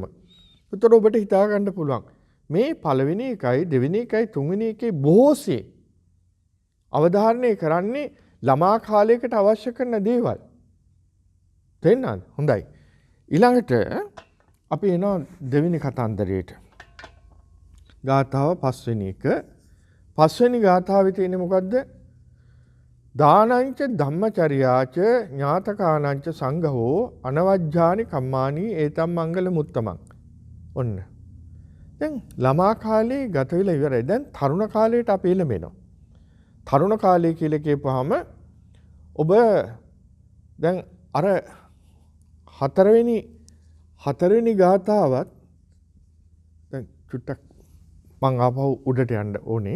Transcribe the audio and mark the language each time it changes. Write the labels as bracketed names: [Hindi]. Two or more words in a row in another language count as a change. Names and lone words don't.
[Sinhala] ඒතකොට ඔබට හිතා ගන්න පුළුවන් මේ පළවෙනි එකයි දෙවෙනි එකයි තුන්වෙනි එකේ බොහෝසේ අවධාරණය කරන්නේ ළමා කාලයකට අවශ්‍ය කරන දේවල්. තේරෙනවද? හොඳයි. ඊළඟට අපි එනවා දෙවෙනි කතන්දරයට. ගාථාව 5 වෙනි එක. 5 වෙනි ගාථාවේ තියෙන්නේ මොකද්ද? [Pali] දානංච ධම්මචර්යාච ඥාතකානංච සංඝෝ අනවජ්ජානි කම්මානි ඒතම් මංගල මුත්තමං. [Sinhala] ඔන්න. දැන් ළමා කාලේ ගත වෙලා ඉවරයි. දැන් තරුණ කාලයට අපි එළඹෙනවා. තරුණ කාලය කියලා කියපුවාම ඔබ දැන් අර හතරවෙනි ගාථාවත් දැන් චුට්ටක් මං ආපහු උඩට යන්න ඕනේ.